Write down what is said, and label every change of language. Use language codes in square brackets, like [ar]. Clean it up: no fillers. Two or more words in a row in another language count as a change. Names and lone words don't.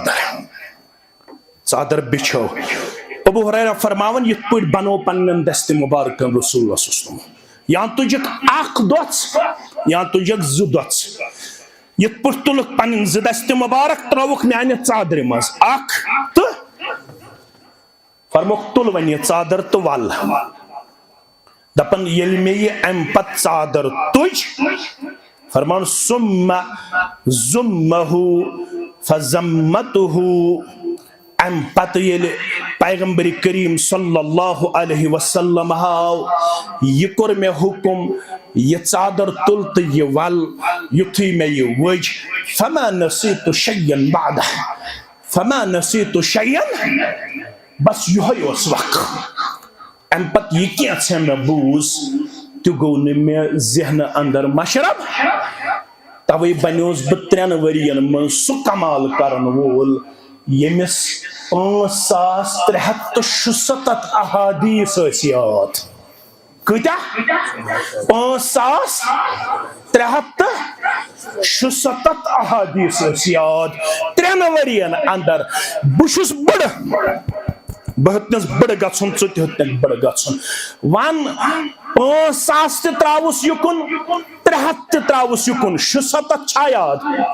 [ks] ژادر بچھو ابو ہریرہ فرماون یِتھ پٲٹھۍ بنو پننٮ۪ن دستہِ مُبارکن [ar] رسول اللہ صلی اللہ علیہ وسلم [ks] یا تُجکھ اکھ دۄژ یا تُجکھ زٕ دۄژ یِتھ پٲٹھۍ تُلکھ پنٕنۍ زٕ دستہِ مُبارک ترٛٲوُکھ میانہِ ژادرِ منٛز اکھ تہٕ فرموکھ تُل وۄنۍ یہِ ژادر تہٕ ول دپن ییٚلہِ مےٚ یہِ امہِ پتہٕ ژادر تُج فرمان [ar] ثم ضمہ فضمتہ [ks] ام پتہ ییٚلہِ پیغمبر کریم [ar] صلی اللہ علیہ وسلم [ks] آو یہ کور مےٚ حکم یہ ژادر تل تہٕ یہِ ول یُتھُے مےٚ یہِ وٕج [ar] فما نسیت شیئا بعدہ فما نسیت شیئا [ks] بس یہوے اوس وقت ام پتہٕ یہِ کینٛژھا مےٚ بوٗز تہِ گوٚو نہٕ مےٚ ذہنہٕ اندر مشرب توے بنیوس بہٕ 3 ؤرین منٛز سُہ کمال کرن وول ییٚمِس 5367 احادیث ٲسۍ یاد کۭتیاہ 5367 احادیث ٲسۍ یاد 3 ؤرین اندر بہٕ چھُس بڑٕ بہٕ ہیوٚتنس بڑٕ گژھُن ژٕ تہِ ہیوٚتنکھ بڑٕ گژھُن ون 5,000 تہِ تراوُس یُکُن 300 تہِ تراوُس یُکُن 67 چھا یاد